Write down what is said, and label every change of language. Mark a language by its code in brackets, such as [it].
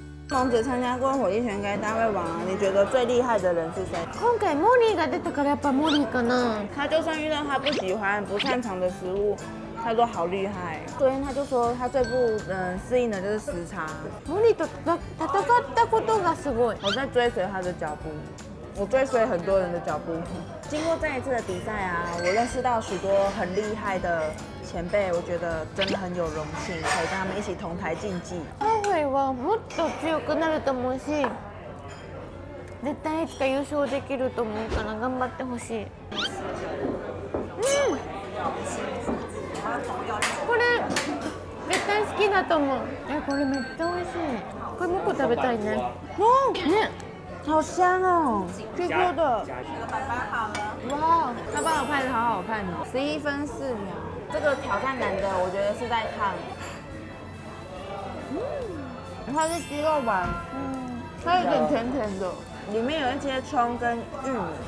[zh] 萌子参加过火力全开大胃王啊，你觉得最厉害的人是谁？ [ja] 今回モリーが出たからやっぱモリーかな。 [zh] 他就算遇到他不喜欢、不擅长的食物，他都好厉害。昨天他就说他最不适应的就是时差。 [ja] モリーと戦ったことがすごい。 [zh] 我在追随他的脚步，我追随很多人的脚步。经过这一次的比赛啊，我认识到许多很厉害的前辈，我觉得真的很有荣幸，可以跟他们一起同台竞技。 [ja] チャホイはもっと強くなると思うし、絶対いつか優勝できると思うから頑張ってほしい。これ絶対好きだと思う。これめっちゃ美味しい。これもう一個食べたいね。ね。 [zh] 好香哦 ，Q Q 的，加一下哇，他帮我拍的好好看哦，11分4秒。这个挑战难的，我觉得是在烫。它是鸡肉丸，它有点甜甜的，里面有一些葱跟玉米。